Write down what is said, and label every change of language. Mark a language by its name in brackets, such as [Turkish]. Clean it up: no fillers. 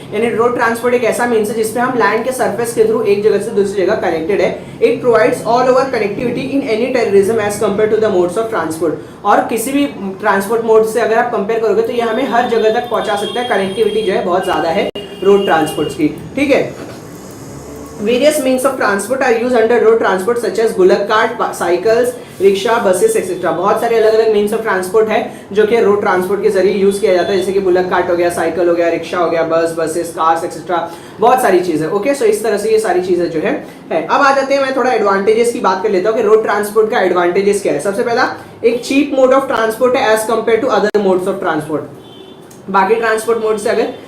[Hindi] यानी road transport एक ऐसा मीन्स है जिसमें हम लैंड के सर्फेस के थ्रू एक जगह से दूसरी जगह कनेक्टेड है। [English] It provides all over connectivity in any terrorism as compare to the modes of transport. [Hindi] और किसी भी ट्रांसपोर्ट मोड से अगर आप कंपेयर करोगे तो ये हमें हर जगह तक पहुंचा सकता है। कनेक्टिविटी जो है बहुत ज्यादा है रोड ट्रांसपोर्ट की, ठीक है। [English] Various means of transport are used under road transport such as bullock cart, cycles, rickshaw, buses etcetera. [Hindi] बहुत सारे अलग अलग मीन्स ऑफ ट्रांसपोर्ट है जो कि रोड ट्रांसपोर्ट के जरिए यूज किया जाता है, जैसे कि बुलक कार्ट हो गया, साइकिल हो गया, रिक्शा हो गया, बसेस, कार्स एक्सेट्रा, बहुत सारी चीजें। ओके, सो इस तरह से ये सारी चीजें जो है। अब आ जाते हैं, मैं थोड़ा एडवांटेजेस की बात कर लेता हूँ कि रोड ट्रांसपोर्ट का एडवांटेजेस क्या है। सबसे पहला, एक चीप मोड ऑफ ट्रांसपोर्ट है [English] As compare to other modes of transport. [Hindi] बाकी ट्रांसपोर्ट मोड से अगर